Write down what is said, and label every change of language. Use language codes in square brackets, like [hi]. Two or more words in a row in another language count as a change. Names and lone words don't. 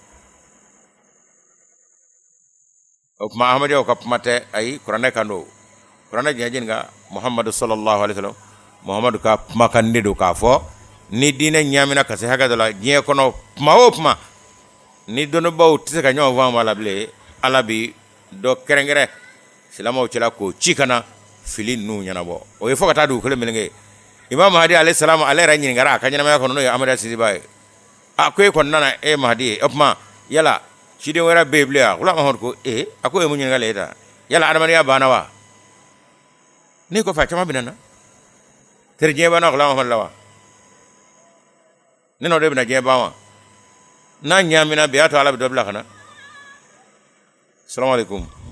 [bm] o tuma ahmadiyaw ka kuma tɛ ayi kuranɛ kan don kuranɛ jɛnjɛn ka muhamadu [ar] صلى الله عليه وسلم [bm] muhamadu ka kuma kan de don k'a fɔ ni diinɛ ɲamina ka se hakɛ dɔ la diɲɛ kɔnɔ kuma o kuma ni dɔnnibaaw tɛ se ka ɲɔgɔn faamu a la bilen ala bi dɔ kɛrɛnkɛrɛn silamɛw cɛla k'o ci kana fili ninnu ɲɛnabɔ o ye fɔ ka taa dugu kelen meleke imam mahdi [ar] عليه السلام [bm] ale yɛrɛ ɲininkara a ka ɲɛnamaya kɔnɔ n'o ye amadu sisiba ye ko e kɔni nana e mahdi ye o tuma yala ciden wɛrɛ bɛ yen bilen wa wula mahamadu ko a ko e mun ɲininkali ye ta yala adamadenya banna wa ne kɔfɛ a caman bɛ na na teri diɲɛ banna wula mahamadu la wa ne n'o de bɛna diɲɛ ban wa n'a ɲaamina bi a to ala bɛ dɔ bila ka na [ar] سلام عليكم.